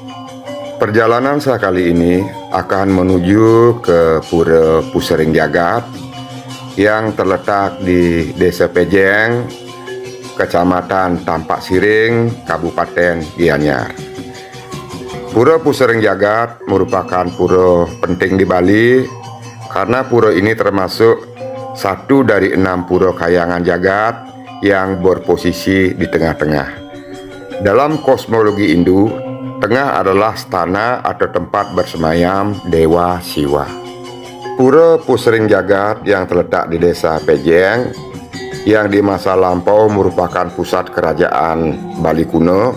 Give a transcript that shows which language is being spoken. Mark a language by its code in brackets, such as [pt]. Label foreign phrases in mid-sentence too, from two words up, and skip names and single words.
[id] Perjalanan saya kali ini akan menuju ke Pura Pusering Jagat yang terletak di Desa Pejeng, Kecamatan Tampak Siring, Kabupaten Gianyar. Pura Pusering Jagat merupakan pura penting di Bali karena pura ini termasuk satu dari 6 pura kayangan jagat yang berposisi di tengah-tengah. Dalam kosmologi Hindu, tengah adalah stana atau tempat bersemayam Dewa Siwa. Pura Pusering Jagat yang terletak di Desa Pejeng, yang di masa lampau merupakan pusat kerajaan Bali kuno.